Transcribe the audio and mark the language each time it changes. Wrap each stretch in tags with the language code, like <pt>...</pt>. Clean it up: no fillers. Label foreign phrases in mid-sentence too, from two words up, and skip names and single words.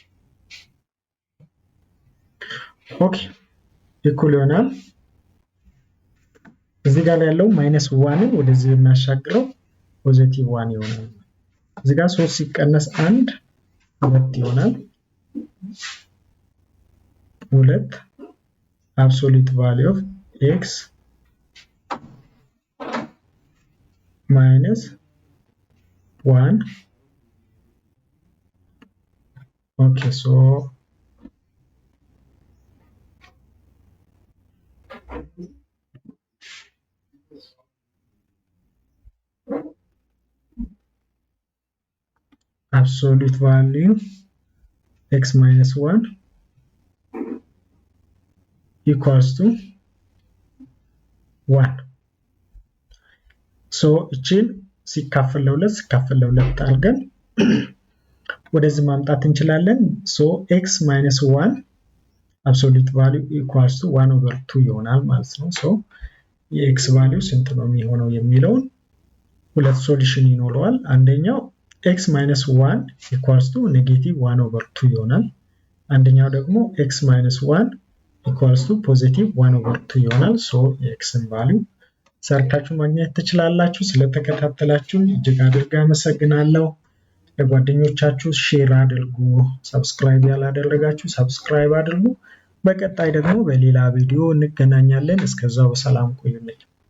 <en>okay equal</en> <am>ይሆናል እዚህ ጋር ያለው -1 ወደዚህ እናሻግረው ፖዚቲቭ 1 ይሆናል እዚህ ጋር 3 ሲቀነስ 1 2 ይሆናል</am> <en>2 absolute value of x minus 1 okay so absolute value x minus 1 equals to 1 so</en> <am>እቺን ሲካፈል ለሁለት አድርገን ወደዚህ ማምጣት እንችላለን</am> <en>so x minus 1 absolute value equals to 1</en> <am>over 2 ይሆናል ማለት ነው so የx value ስንት ነው የሚሆነው የሚለውን ሁለት ሶሉሽን ይኖረዋል አንደኛው</am> <en>x minus 1 equals to negative 1 over 2</en> <am>ይሆናል አንደኛው ደግሞ</am> <en>x minus 1 equals to positive 1 over 2</en> <am>ይሆናል so x value ሰርታችሁ ማግኘት ትችላላችሁ ስለተከታተላችሁ እጅግ አድርጌ አመሰግናለሁ ለጓደኞቻችሁ ሼር አድርጉ ሰብስክራይብ ያላደረጋችሁ ሰብስክራይብ አድርጉ በቀጣይ ደግሞ በሌላ ቪዲዮ እንገናኛለን እስከዛው ሰላም ቆዩልኝ</am>